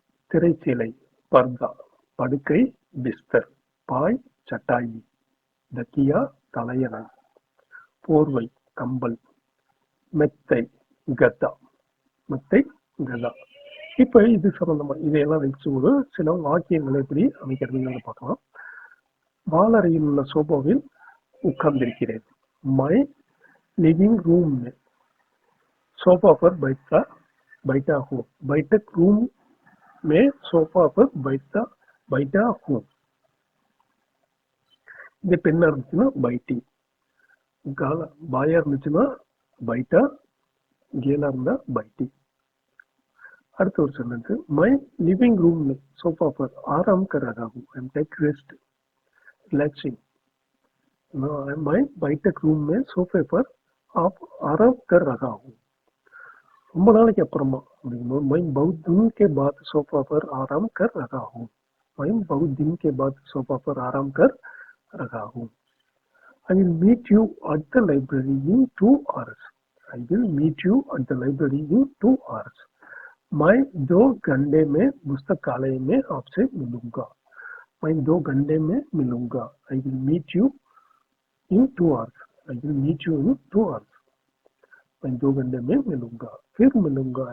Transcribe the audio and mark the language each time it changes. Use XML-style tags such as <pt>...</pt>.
<ta>திரைச்சீலை, பர்தா, படுக்கை, பிஸ்தர், பாய், சட்டாயி, தக்கியா, தலையணை, போர்வை, கம்பல், மெத்தை, கதா, மெத்தை, கதா. இப்ப இது சம்பந்தமா இதையெல்லாம் வச்சு ஒரு சில வாக்கியங்களை எப்படி அமைக்கிறதுன்னு பார்க்கலாம். வாலறையில் உள்ள சோபாவில் உட்கார்ந்திருக்கிறேன்.</ta> <hi>மை लिविंग रूम में सोफा पर बैठा हूँ. बैठक रूम में सोफा पर बैठा हूँ.</hi> <ta>இது பெண்ணா இருந்துச்சுன்னா பைட்டி, பாயா இருந்துச்சுன்னா பைட்டா, கேலா இருந்தா பைட்டி. அடுத்த ஒரு சென்டென்ஸ்,</ta> <hi>மை लिविंग रूम में सोफा पर आराम कर रहा हूँ.</hi> <en>I am take rest, relaxing.</en> <hi>मैं बैठक रूम में सोफे पर आप आराम कर रहा हूँ.</hi> <ta>ரொம்ப நாளைக்கு அப்புறமா அப்படிங்கும்போது</ta> <hi>मैं बहुत दिन के बाद सोफा पर आराम कर रहा हूँ. मैं बहुत दिन के बाद सोफा पर आराम कर रहा हूँ.</hi> <en>I will meet you at the library in 2 hours. I will meet you at the library in 2 hours.</en> <hi>मैं 2 घंटे में पुस्तकालय में आपसे मिलूंगा. मैं 2 घंटे में मिलूंगा.</hi> <en>I will meet you in 2 hours. I will meet you in 2 hours.</en> <hi>मैं 2 घंटे में मिलूंगा, फिर मिलूंगा.</hi>